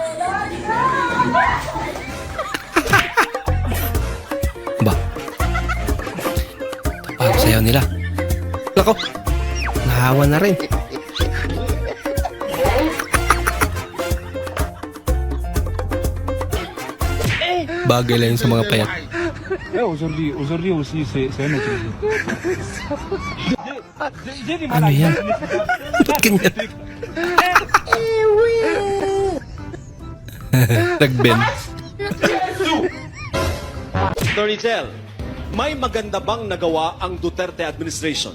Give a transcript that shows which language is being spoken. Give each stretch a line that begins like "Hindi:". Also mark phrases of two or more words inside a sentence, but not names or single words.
Filipino: Ba? Tapag sayaw nila. Nako. Nahawa na rin. Bagay lang yun sa mga payat.
French: Aujourd'hui aussi, c'est un autre jeu.
Filipino: Ano yan? Ba't ganyan? Nag-bend. Dorizel, may maganda bang nagawa ang Duterte administration?